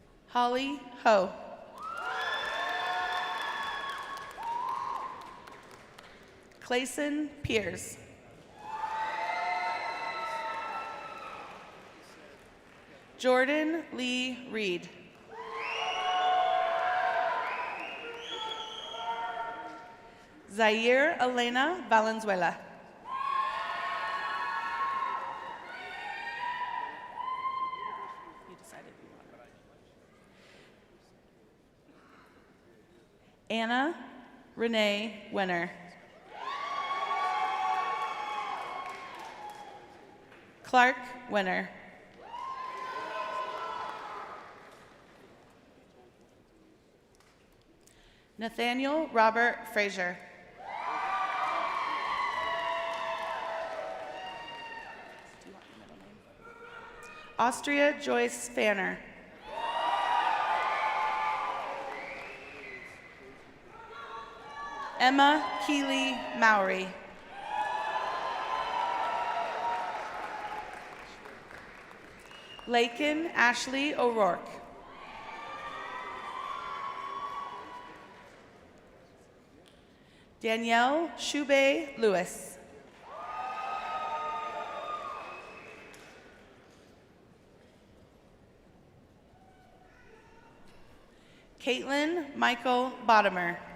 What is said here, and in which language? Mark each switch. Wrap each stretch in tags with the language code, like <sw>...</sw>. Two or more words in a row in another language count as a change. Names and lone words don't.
<en>Holly Ho. Clayson Pierce. Jordan Lee Reed. Zaire Elena Valenzuela. You decided you wanted. Anna Renee Wenner. Clark Wenner. Nathaniel Robert Frazier. Austria Joyce Fanner. Emma Keeley Mowry. Lakin Ashley O'Rourke. Danielle Shubey Lewis. Caitlin Michael Bottomer.</en>